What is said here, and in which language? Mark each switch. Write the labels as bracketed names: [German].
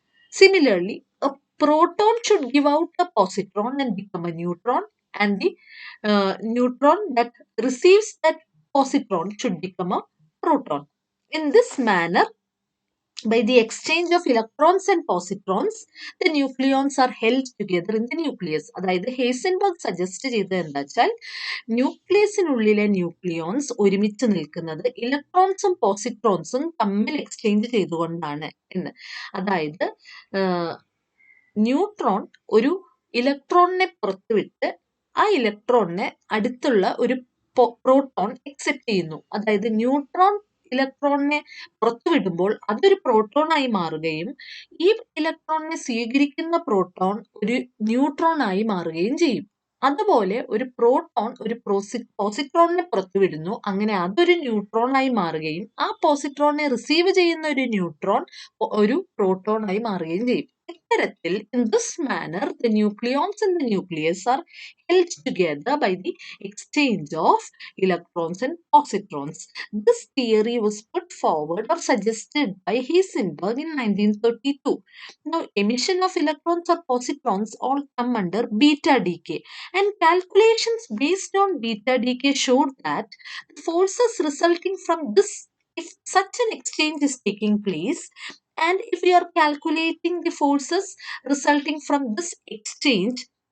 [English] Similarly, a proton should give out a positron and become a neutron, and the neutron that receives that positron should become a proton. In this manner, by the exchange of electrons and positrons, the nucleons are held together in the nucleus. [Malayalam] അതായത് ഹേസൻബർഗ് suggest ചെയ്തത് എന്താ വെച്ചാൽ ന്യൂക്ലിയസിനുള്ളിലെ nucleons ഒരുമിച്ച് നിൽക്കുന്നത് ഇലക്ട്രോൺസും പോസിട്രോൺസും തമ്മിൽ exchange ചെയ്തുകൊണ്ടാണ് എന്ന്. അതായത് ന്യൂട്രോൺ ഒരു ഇലക്ട്രോണിനെ പുറത്തുവിട്ട് ആ ഇലക്ട്രോണിനെ അടുത്തുള്ള ഒരു പ്രോട്ടോൺ അക്സെപ്റ്റ് ചെയ്യുന്നു. അതായത് ന്യൂട്രോൺ ഇലക്ട്രോണിനെ പുറത്തുവിടുമ്പോൾ അതൊരു പ്രോട്ടോണായി മാറുകയും ഈ ഇലക്ട്രോണിനെ സ്വീകരിക്കുന്ന പ്രോട്ടോൺ ഒരു ന്യൂട്രോൺ ആയി മാറുകയും ചെയ്യും. അതുപോലെ ഒരു പ്രോട്ടോൺ ഒരു പോസിട്രോണിനെ പുറത്തുവിടുന്നു, അങ്ങനെ അതൊരു ന്യൂട്രോൺ ആയി മാറുകയും ആ പോസിട്രോണിനെ റിസീവ് ചെയ്യുന്ന ഒരു ന്യൂട്രോൺ ഒരു പ്രോട്ടോൺ ആയി മാറുകയും ചെയ്യും. [English] Iteratil, in this manner, the nucleons in the nucleus are held together by the exchange of electrons and positrons. This theory was put forward or suggested by Heisenberg in 1932. Now, emission of electrons or positrons all come under beta decay, and calculations based on beta decay showed that the forces resulting from this, if such an exchange is taking place, and if we are calculating the forces resulting from this exchange,